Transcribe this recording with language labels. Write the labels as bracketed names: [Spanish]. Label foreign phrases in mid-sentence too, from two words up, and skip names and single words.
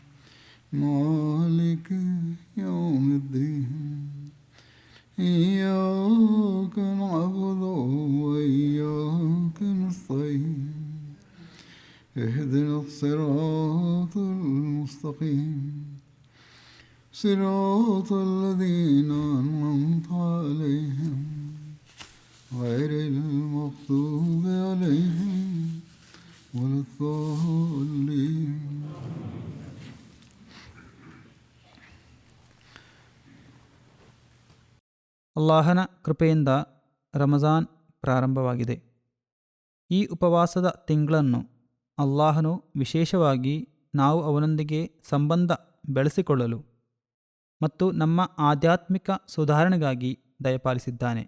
[Arabic] مالك يوم الدين إياك نعبد وإياك نستعين اهدنا الصراط المستقيم صراط الذين أنعمت عليهم غير المغضوب عليهم ولا الضالين. [Kannada] ಅಲ್ಲಾಹನ ಕೃಪೆಯಿಂದ ರಮಜಾನ್ ಪ್ರಾರಂಭವಾಗಿದೆ. ಈ ಉಪವಾಸದ ತಿಂಗಳನ್ನು ಅಲ್ಲಾಹನು ವಿಶೇಷವಾಗಿ ನಾವು ಅವನೊಂದಿಗೆ ಸಂಬಂಧ ಬೆಳೆಸಿಕೊಳ್ಳಲು ಮತ್ತು ನಮ್ಮ ಆಧ್ಯಾತ್ಮಿಕ ಸುಧಾರಣೆಗಾಗಿ ದಯಪಾಲಿಸಿದ್ದಾನೆ.